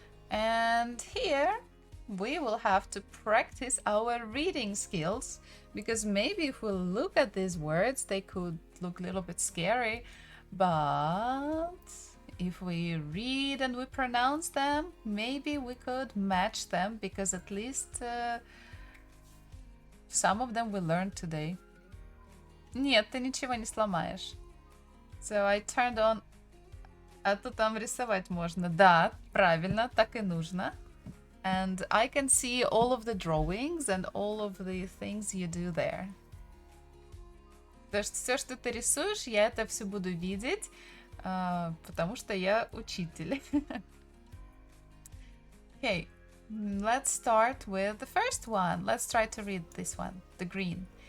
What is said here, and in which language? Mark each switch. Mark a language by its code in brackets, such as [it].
[en] And here we will have to practice our reading skills, because maybe if we look at these words, they could look a little bit scary, but if we read and we pronounce them, maybe we could match them, because at least some of them we learned today. [ru] Нет, ты ничего не сломаешь. [en] So I turned on... [ru] А то там рисовать можно. Да, правильно, так и нужно. [en] And I can see all of the drawings and all of the things you do there. [ru] То есть все, что ты рисуешь, я это все буду видеть, потому что я учитель. [en] Okay, let's start with the first one. Let's try to read this one, the green.